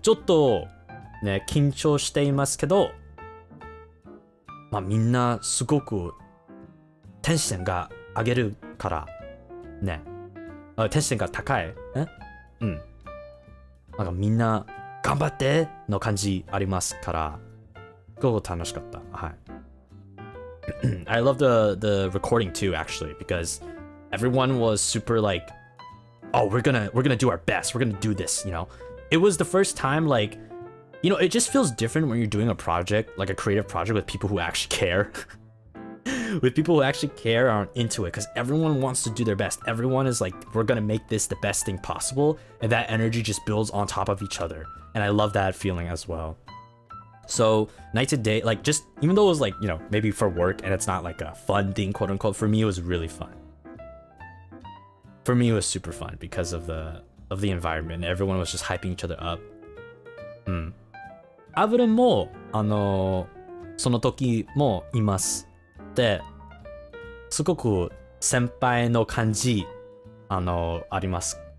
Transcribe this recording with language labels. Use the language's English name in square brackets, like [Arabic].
[Japanese] ちょっとね、緊張していますけど、まあみんなすごくテンションが上げるからね、テンションが高い。なんかみんな頑張っての感じありますから、すごく楽しかった。はい。 [English] I love the recording too, actually, because everyone was super like, oh, we're gonna do our best. We're gonna do this, It was the first time, like, it just feels different when you're doing a project, like a creative project with people who actually care. With people who actually care and are into it, because everyone wants to do their best. Everyone is like, we're gonna make this the best thing possible, and that energy just builds on top of each other. And I love that feeling as well. So night to day, like just even though it was like, maybe for work and it's not like a fun thing, quote unquote, for me it was really fun. For me it was super fun because of the environment. Everyone was just hyping each other up. [Japanese] アブレンもその時もいます。で、すごく先輩の感じあります。